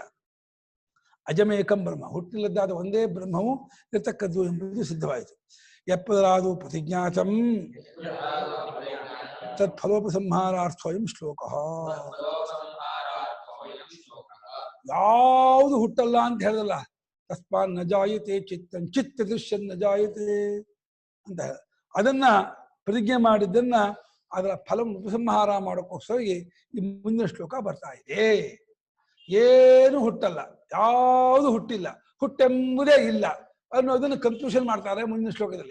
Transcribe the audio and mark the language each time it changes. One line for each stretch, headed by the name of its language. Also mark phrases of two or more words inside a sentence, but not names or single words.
Sanskrit: ಅಜಮೇಕಂ ಬ್ರಹ್ಮ,
Kannada: ಹುಟ್ಟಿಲ್ಲದಾದ ಒಂದೇ ಬ್ರಹ್ಮವು ಇರತಕ್ಕದ್ದು ಎಂಬುದು ಸಿದ್ಧವಾಯಿತು.
Sanskrit: ಯಪ್ಪದರಾದು ಪ್ರತಿಜ್ಞಾತಂ ತತ್ಫಲೋಪಸಂಹಾರಾರ್ಥೋಯಂ ಶ್ಲೋಕ.
Kannada: ಯಾವುದು ಹುಟ್ಟಲ್ಲ ಅಂತ ಹೇಳಲ್ಲ.
Sanskrit: ತಸ್ಮಾನ್ ನ ಜಾಯತೆ ಚಿತ್ತಂ ಚಿತ್ತ ದೃಶ್ಯನ್ ನ ಜಾಯತೆ
Kannada: ಅಂತ ಅದನ್ನ ಪ್ರತಿಜ್ಞೆ ಮಾಡಿದ್ದನ್ನ ಅದರ ಫಲ ಉಪಸಂಹಾರ ಮಾಡೋಕ್ಕೋಸ್ಕರವಾಗಿ ಈ ಮುಂದಿನ ಶ್ಲೋಕ ಬರ್ತಾ ಇದೆ. ಏನು ಹುಟ್ಟಲ್ಲ, ಯಾವುದು ಹುಟ್ಟಿಲ್ಲ, ಹುಟ್ಟೆಂಬುದೇ ಇಲ್ಲ ಅನ್ನೋದನ್ನು ಕನ್ಕ್ಲೂಷನ್ ಮಾಡ್ತಾರೆ ಮುಂದಿನ ಶ್ಲೋಕದಲ್ಲಿ.